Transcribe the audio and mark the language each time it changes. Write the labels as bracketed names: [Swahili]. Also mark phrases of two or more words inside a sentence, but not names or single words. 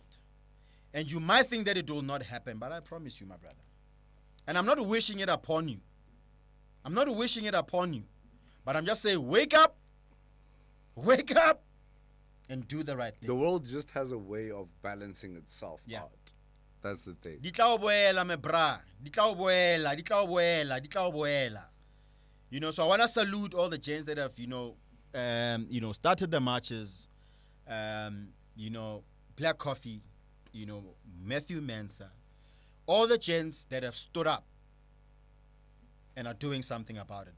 [English] And you might think that it will not happen, but I promise you, my brother. And I'm not wishing it upon you. But I'm just saying, wake up, and do the right thing. The world just has a way of balancing itself out. That's the thing. [Tswana] Di tla o boela, me bra. Di tla o boela. [English] You know, so I want to salute all the gents that have, started the marches. Black Coffee, Matthew Mensa, all the gents that have stood up and are doing something about it.